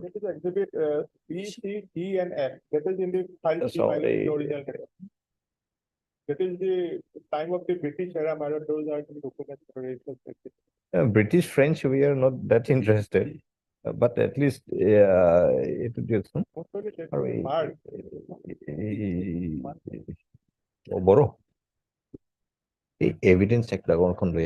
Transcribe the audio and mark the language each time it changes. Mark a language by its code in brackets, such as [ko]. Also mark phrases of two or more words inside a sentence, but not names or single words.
[en] That is exhibit B, C, D, and F. That is in the file. Sorry. The original record. That is the time of the British era, my lord. Those are the documents. British, French, we are not that interested. But at least it would be some. [as] বড় এই এভিডেন্স একটা কোনখন লৈ